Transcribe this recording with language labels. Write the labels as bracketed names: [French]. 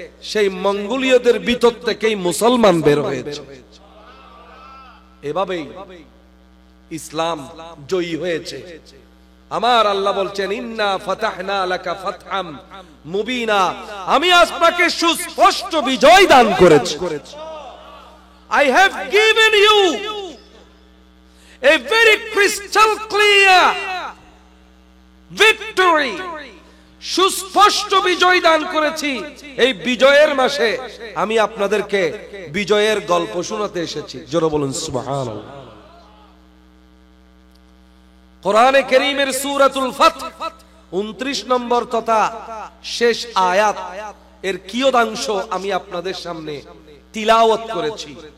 [Bangla] সেই মঙ্গোলীয়দের ভিতর থেকেই মুসলমান বের হয়েছে। এভাবেই ইসলাম জয়ী হয়েছে। আমার আল্লাহ বলছেন [Arabic] ইন্না ফাতাহনা লাকা ফাতহাম মুবিনা, [Bangla] আমি আপনাকে সুস্পষ্ট বিজয় দান করেছি। [English] I have given you a very crystal clear victory. [Bangla] সুস্পষ্ট বিজয় দান করেছি। এই বিজয়ের মাসে আমি আপনাদেরকে বিজয়ের গল্প শোনাতে এসেছি। জোরে বলুন সুবহানাল্লাহ। কোরআনে কারীমের সূরাতুল ফাতহ 29 নম্বর তথা শেষ আয়াত এর কিয়দাংশ আমি আপনাদের সামনে তিলাওয়াত করেছি।